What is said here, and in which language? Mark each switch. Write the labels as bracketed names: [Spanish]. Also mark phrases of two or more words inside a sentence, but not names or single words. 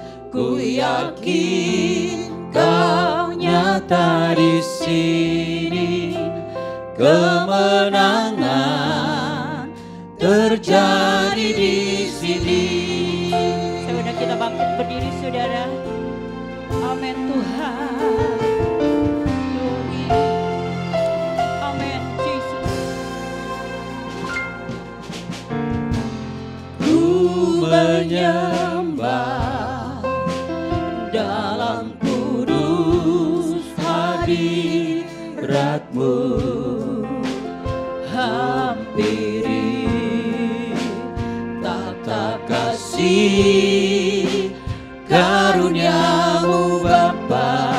[Indonesian] Ku yakin Kau nyata di sini, kemenangan terjadi di sini. Saudara kita bangkit berdiri saudara. Amin Tuhan. Glory. Amin Jesus. Ku menyembah dalam kudus hadirat-Mu, hampiri tata kasih karunia-Mu Bapa.